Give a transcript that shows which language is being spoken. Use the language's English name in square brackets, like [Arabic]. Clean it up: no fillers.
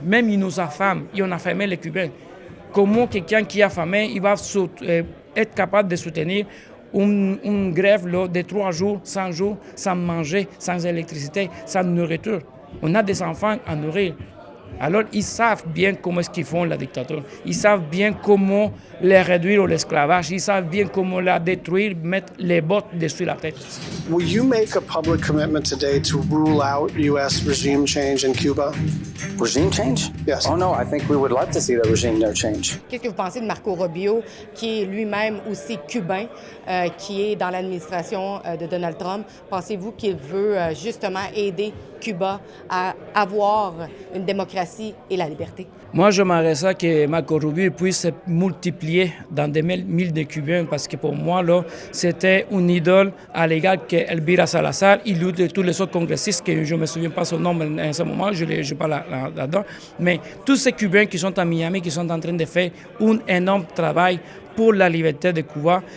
[French] Même ils nous affament, ils ont affamé les Cubains. Comment quelqu'un qui est affamé, il va être capable de soutenir une grève de 3 jours, 100 jours, sans manger, sans électricité, sans nourriture? On a des enfants à nourrir. Alors, ils savent bien comment est-ce qu'ils font la dictature. Ils savent bien comment les réduire à l'esclavage. Ils savent bien comment la détruire, mettre les bottes dessus la tête. [English] Will you make a public commitment today to rule out U.S. regime change in Cuba? Regime change? Yes. Oh no, I think we would like to see the regime there change. [French] Qu'est-ce que vous pensez de Marco Rubio, qui est lui-même aussi cubain, qui est dans l'administration de Donald Trump? Pensez-vous qu'il veut justement aider Cuba à avoir une démocratie et la liberté? Moi, j'aimerais ça que Marco Rubio puisse se multiplier dans des milliers de Cubains parce que pour moi, là, c'était une idole à l'égal qu'Elvira Salazar, il y a tous les autres congressistes, que je ne me souviens pas son nom en ce moment, je ne suis pas là-dedans, mais tous ces Cubains qui sont à Miami, qui sont en train de faire un énorme travail pour la liberté de Cuba.